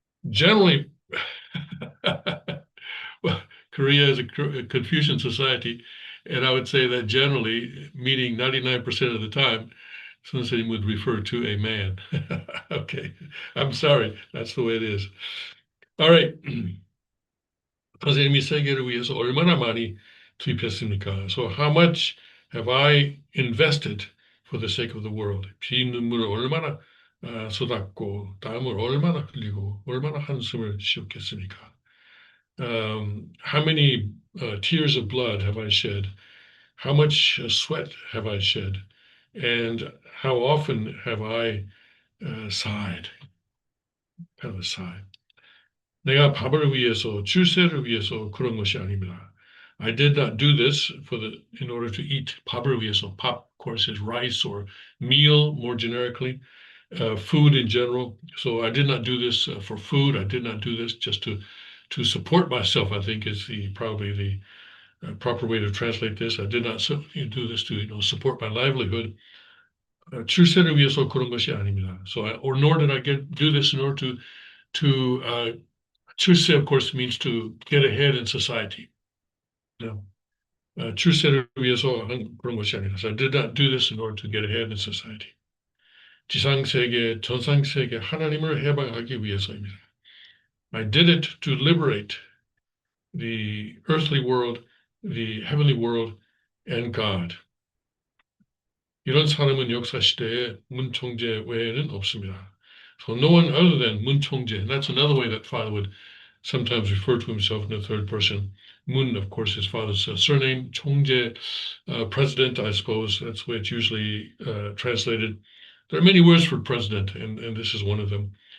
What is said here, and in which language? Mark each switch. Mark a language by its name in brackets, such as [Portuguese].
[English] Generally, well, Korea is a Confucian society, and I would say that generally, meaning 99% of the time, 선생님 would refer to a man. Okay, I'm sorry, that's the way it is. All right. [Korean] 선생님이 세계를 위해서 얼마나 많이 투입했습니까? [English] So how much have I invested for the sake of the world? [Korean] 피눈물을 얼마나 쏟았고 땀을 얼마나 흘리고 얼마나 한숨을 쉬었겠습니까? [English] How many tears of blood have I shed how much sweat have I shed, and how often have I sighed, kind of a sigh. [Korean] 내가 밥을 위해서, 출세를 위해서 그런 것이 아닙니다. [English] I did not do this in order to eat. [Korean] 밥을 위해서. [English] Pop, of course, is rice or meal, more generically, food in general. So I did not do this for food. I did not do this just to support myself, I think is probably the proper way to translate this. I did not do this to support my livelihood. [Korean] 출세를 위해서 그런 것이 아닙니다. [English] Or nor did I do this in order to 출세, of course, means to get ahead in society. No. [Korean] 출세를 위해서 한 그런 것이 아니라. [English] So I did not do this in order to get ahead in society. [Korean] 지상세계, 전상세계 하나님을 해방하기 위해서입니다. [English] I did it to liberate the earthly world, the heavenly world, and God. [Korean] 이런 사람은 역사 시대에 문 총재 외에는 없습니다. [English] So no one other than 문 총재. That's another way that Father would sometimes refer to himself in the third person. Mun, of course, his father's surname. 총재, president, I suppose. That's the way it's usually translated. There are many words for president, and this is one of them.